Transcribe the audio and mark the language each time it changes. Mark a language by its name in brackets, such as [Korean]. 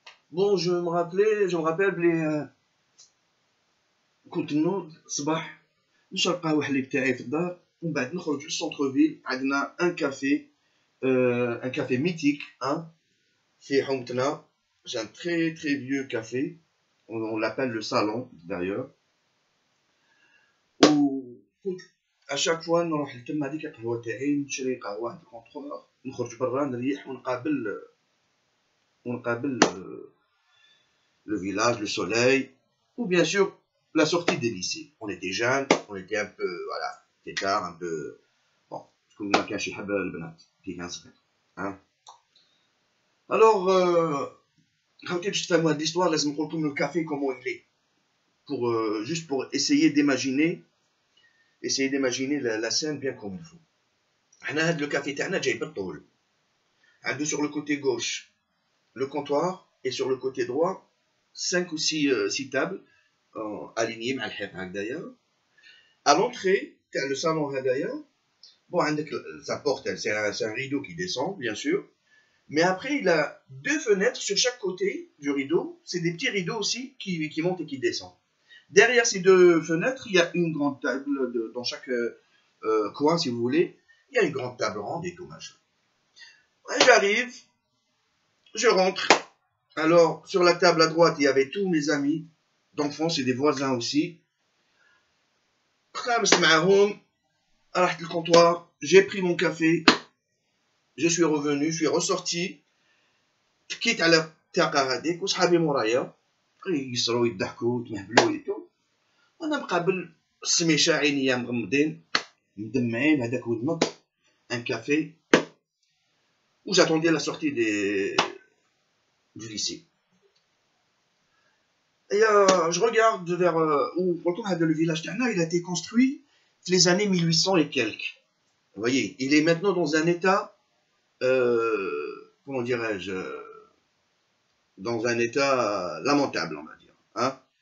[French] Bon, je me rappelle [Arabic] بلي كنت نوض الصباح نشرب قهوة حليب تاعي في الدار، ومن بعد نخرج للسونتر فيل، عندنا ان كافي [French] un café mythique, hein, fait Houmtna. C'est un très très vieux café. On l'appelle le salon d'ailleurs. [Arabic] وكنت [French] à chaque fois [Arabic] نروح لتما هذيك القهوه تاعي نشري قهوه عند الكونترور نخرج برا نريح ونقابل [French] le village, le soleil, ou bien sûr la sortie des lycées. On était jeunes, on était un peu, voilà, tétard, un peu. Bon, comme [Arabic] ما كانش يحب البنات كي كان صغير. [French] Hein. Alors, [Arabic] خاوتي باش تفهموا هاد [French] l'histoire [Arabic] لازم نقول لكم [French] le café comment il est. Pour, juste pour essayer d'imaginer la scène bien comme il faut. [Arabic] حنا هاد [French] le café [Arabic] تاعنا جاي بالطول. [French] عنده sur le côté gauche le comptoir et sur le côté droit 5 ou 6 tables alignées [Arabic] مع الحيط هكذايا. [French] À l'entrée [Arabic] تاع [French] le salon [Arabic] هذايا [French] bon [Arabic] عندك [French] sa porte c'est un rideau qui descend bien sûr. Mais après, il a 2 fenêtres sur chaque côté du rideau. C'est des petits rideaux aussi qui montent et qui descendent. Derrière ces 2 fenêtres, il y a une grande table dans chaque coin, si vous voulez. Il y a une grande table ronde et tout machin. Et j'arrive, je rentre. Alors, sur la table à droite, il y avait tous mes amis d'enfance et des voisins aussi. [Arabic] خامس معاهم رحت [French] le comptoir, j'ai pris mon café. Je suis revenu, je suis ressorti, [Arabic] تكيت على التاقة هذيك وصحابي مورايا يقصروا يضحكوا ويتمهبلوا ويتو وانا مقابل السميشة عينيا مغمضين مدمعين هذاك ودمك ان كافي و [French] j'attendais la sortie du lycée. Et je regarde vers où le village تاعنا il a été construit dans les années 1800 et quelques. Vous voyez, il est maintenant dans un état comment dirais-je, dans un état lamentable, on va dire. Hein?